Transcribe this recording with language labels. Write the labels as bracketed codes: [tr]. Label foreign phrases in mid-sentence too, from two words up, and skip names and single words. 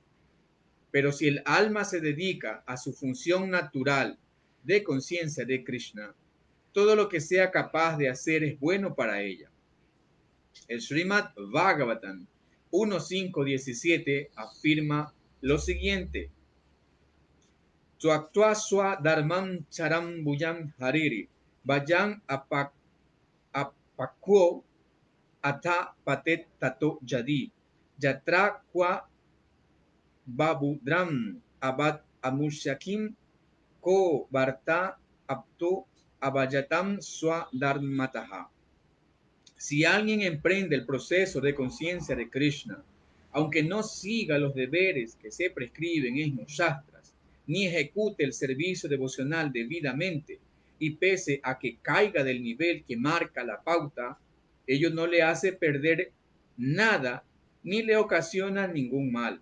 [es] Pero si el alma se dedica a su función natural de conciencia de Krishna, todo lo que sea capaz de hacer es bueno para ella. El Srimad Bhagavatam 1.5.17 afirma lo siguiente: [sa] Tuactua swa dharmam charam buyam hariri, vayan apakwo ata patet tato jadi, yatra kwa babudram abad amushakim ko varta apto abayatam swa dharmataha. [es] Si alguien emprende el proceso de conciencia de Krishna, aunque no siga los deberes que se prescriben en los shastras, ni ejecute el servicio devocional debidamente, y pese a que caiga del nivel que marca la pauta, ello no le hace perder nada ni le ocasiona ningún mal.